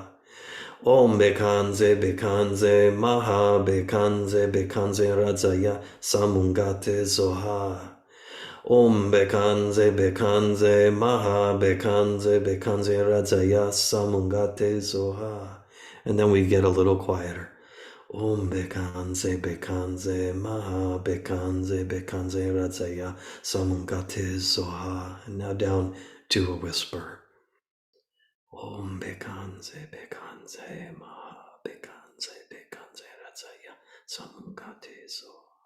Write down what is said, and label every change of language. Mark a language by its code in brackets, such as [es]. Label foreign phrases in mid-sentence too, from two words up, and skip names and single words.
[sa] Om Bekhandze Bekhandze Maha Bekhandze Bekhandze Rajaya Samungate Zoha. Om Bekhandze Bekhandze Maha Bekhandze Bekhandze Rajaya Samungate Zoha. [en] And then we get a little quieter. [sa] Om Bekhandze Bekhandze Maha Bekhandze Bekhandze Rajaya Samungate Zoha. [en] And now down to a whisper. [sa] Om Bekhandze Bekhandze Maha Bekhandze Bekhandze Rajaya Samungate Zoha.